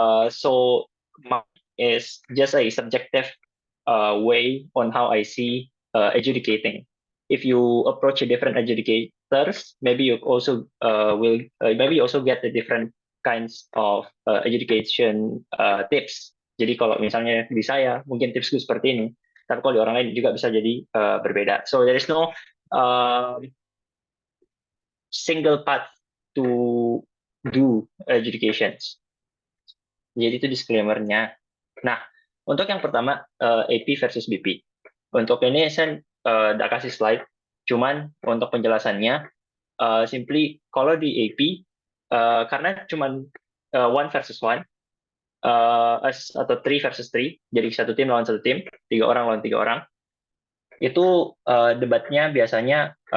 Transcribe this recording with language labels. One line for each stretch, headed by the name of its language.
English: So mine is just a subjective way on how I see adjudicating. If you approach a different adjudicators, maybe you also will maybe you also get the different kinds of adjudication tips.
Indonesian: Jadi kalau misalnya di saya mungkin tipsku seperti ini, tapi kalau di orang lain juga bisa jadi berbeda.
English: So there is no single path to do adjudications.
Indonesian: Jadi itu disclaimer-nya. Nah, untuk yang pertama AP versus BP. Untuk ini saya tidak kasih slide, cuman untuk penjelasannya simply kalau di AP karena cuman one versus one atau three versus three, jadi satu tim lawan satu tim, tiga orang lawan tiga orang, itu debatnya biasanya